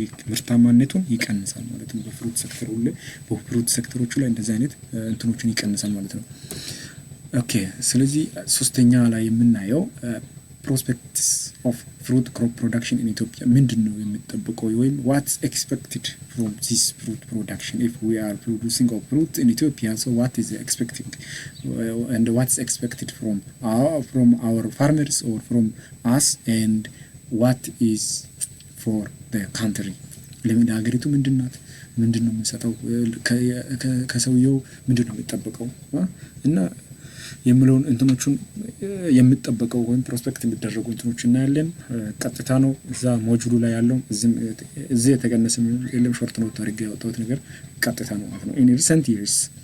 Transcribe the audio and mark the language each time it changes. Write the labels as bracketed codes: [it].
[am] ምርታማነቱን ይቀንሳል ማለት ነው። በፍሩት ሴክተሩ ላይ በፍሩት ሴክተሮቹ ላይ እንደዛ አይነት እንትኖችን ይቀንሳል ማለት ነው። ኦኬ፣ ስለዚህ ሶስተኛ ላይ የምናየው [en] prospects of fruit crop production in Ethiopia [am] ምንድነው የሚጠበቀው ወይም [en] what's expected from this fruit production if we are producing of fruit in Ethiopia, so what is expecting and what's expected from our farmers or from us, and what is for the country? [am] ለምን ሀገሪቱ ምንድነው የምንሰጠው ከሰውየው ምንድነው የሚጠበቀው እና የምለውን እንትኖቹን የሚጠበቀው ወይም ፕሮስፔክት የሚደረጉ እንትኖች እናያለን። ቀጥታ ነው እዛ ሞጁሉ ላይ ያለው እዚህ የተቀነሰ የለም ሾርት ኖት አድርጌ ያወጣሁት ነገር ቀጥታ ነው ማለት ነው። [en] in recent years